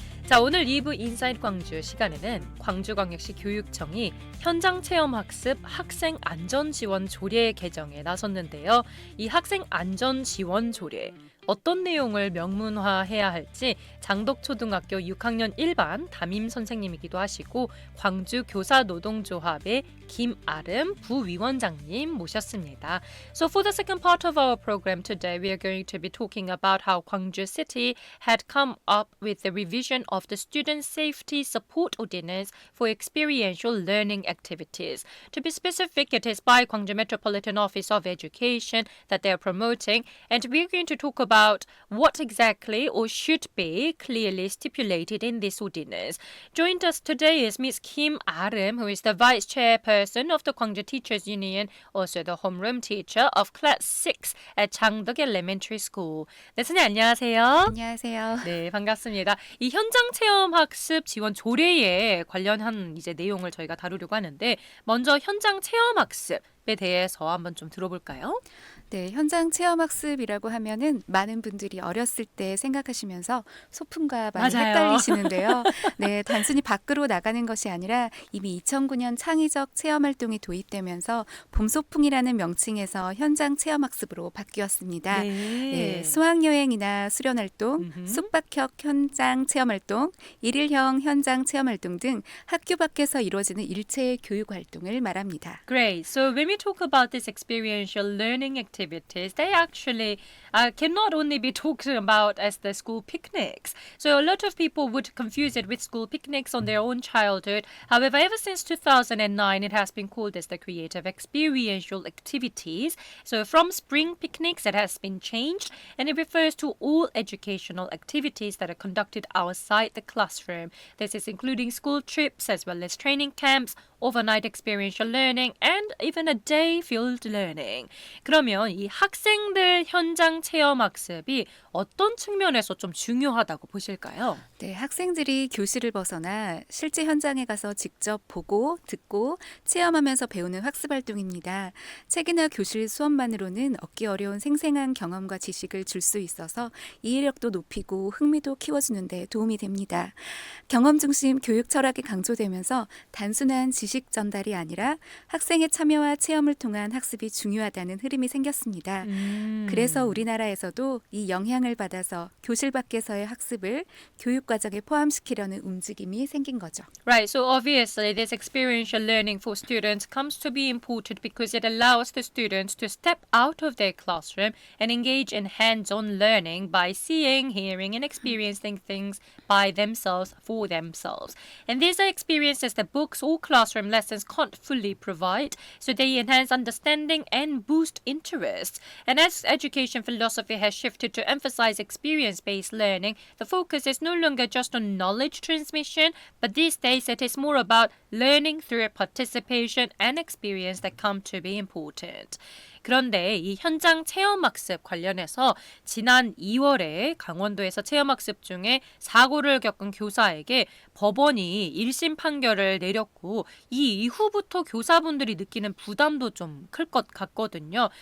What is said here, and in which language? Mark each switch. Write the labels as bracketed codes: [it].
[ko] 자, 오늘 2부 인사이트 광주 시간에는 광주광역시 교육청이 현장체험학습 학생 안전지원 조례 개정에 나섰는데요. 이 학생 안전지원 조례 어떤 내용을 명문화해야 할지 장덕초등학교 6학년 1반 담임 선생님이기도 하시고 광주 교사노동조합의 김아름 부위원장님 모셨습니다. [en] So for the second part of our program today, we are going to be talking about how Gwangju City had come up with the revision of the Student Safety Support Ordinance for experiential learning activities. To be specific, it is by Gwangju Metropolitan Office of Education that they are promoting, and we are going to talk about what exactly or should be clearly stipulated in this ordinance. Joined us today is Ms. Kim Arim, who is the Vice Chairperson of the Gwangju Teachers Union, also the homeroom teacher of Class 6 at Changdeok Elementary School. [ko] 네, 선생님 안녕하세요. 안녕하세요. 네, 반갑습니다. 이 현장 체험 학습 지원 조례에 관련한 이제 내용을 저희가 다루려고 하는데 먼저 현장 체험 학습에 대해서 한번 좀 들어볼까요? 네, 현장 체험 학습이라고 하면은 많은 분들이 어렸을 때 생각하시면서 소풍과 많이 맞아요. 헷갈리시는데요. 네, 단순히 밖으로 나가는 것이 아니라 이미 2009년 창의적 체험 활동이 도입되면서 봄소풍이라는 명칭에서 현장 체험 학습으로 바뀌었습니다. 네, 수학 여행이나 수련 활동, 숙박형 현장 체험 활동, 일일형 현장 체험 활동 등 학교 밖에서 이루어지는 일체의 교육 활동을 말합니다. [en] Great. So when we talk about this experiential learning activities, they actually can not only be talked about as the school picnics. So a lot of people would confuse it with school picnics on their own childhood. However, ever since 2009, it has been called as the creative experiential activities. So from spring picnics, it has been changed, and it refers to all educational activities that are conducted outside the classroom. This is including school trips as well as training camps, overnight experiential learning, and even a day field learning. [ko] 그러면 이 학생들 현장 체험 학습이 어떤 측면에서 좀 중요하다고 보실까요? 네, 학생들이 교실을 벗어나 실제 현장에 가서 직접 보고, 듣고, 체험하면서 배우는 학습 활동입니다. 책이나 교실 수업만으로는 얻기 어려운 생생한 경험과 지식을 줄 수 있어서 이해력도 높이고 흥미도 키워주는 데 도움이 됩니다. 경험 중심 교육 철학이 강조되면서 단순한 지식 전달이 아니라 학생의 참여와 체험을 통한 학습이 중요하다는 흐름이 생겼습니다. 그래서 우리나라에서도 이 영향을 받아서 교실 밖에서의 학습을 교육 과정에 포함시키려는 움직임이 생긴 거죠. [en] Right, so obviously this experiential learning for students comes to be important because it allows the students to step out of their classroom and engage in hands-on learning by seeing, hearing, and experiencing things by themselves for themselves. And these are experiences that books or classroom lessons can't fully provide, so they enhance understanding and boost interest. And as education philosophy has shifted to emphasize experience-based learning, the focus is no longer just on knowledge transmission, but these days it is more about learning through participation and experience that come to be important. [ko] 그런데 이 현장 체험학습 관련해서 지난 2월에 강원도에서 체험학습 중에 사고를 겪은 교사에게 법원이 1심 판결을 내렸고 이 이후부터 교사분들이 느끼는 부담도 좀 클 것 같거든요.